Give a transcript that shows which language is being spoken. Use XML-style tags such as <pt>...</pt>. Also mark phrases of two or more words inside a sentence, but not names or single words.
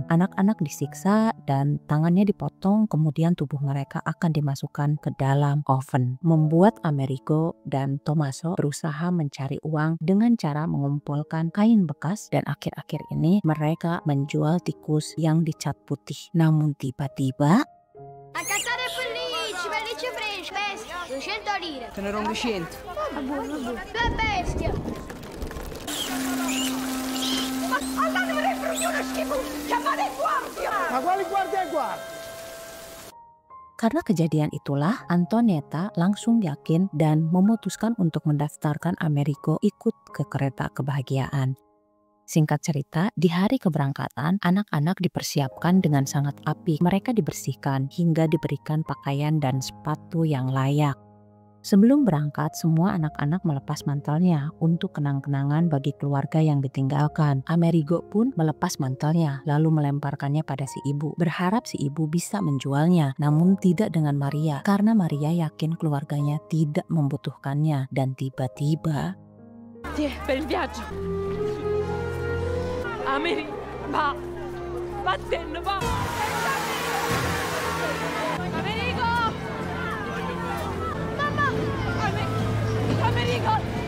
<id>Anak-anak disiksa dan tangannya dipotong, kemudian tubuh mereka akan dimasukkan ke dalam oven. Membuat Amerigo dan Tommaso berusaha mencari uang dengan cara mengumpulkan kain bekas dan akhir-akhir ini mereka menjual tikus yang dicat putih. Namun tiba-tiba</id> <nap>Accattare pellicci, pellicci fresche, bestia, 200 lire.</nap> <it>Ce n'erano 200. La bestia. Ma andatevene in fruglione schifo, chiamate il guardia. Ma quali guardia e guardia?</it> <id>Karena kejadian itulah, Antonietta langsung yakin dan memutuskan untuk mendaftarkan Amerigo ikut ke Kereta Kebahagiaan. Singkat cerita, di hari keberangkatan, anak-anak dipersiapkan dengan sangat apik. Mereka dibersihkan hingga diberikan pakaian dan sepatu yang layak. Sebelum berangkat, semua anak-anak melepas mantelnya untuk kenang-kenangan bagi keluarga yang ditinggalkan. Amerigo pun melepas mantelnya, lalu melemparkannya pada si ibu. Berharap si ibu bisa menjualnya, namun tidak dengan Maria, karena Maria yakin keluarganya tidak membutuhkannya. Dan tiba-tiba...</id> <it>Tiè, per il viaggio. Ameri, va. Vattene, va. Amerigo! Mamma! Amerigo!</it>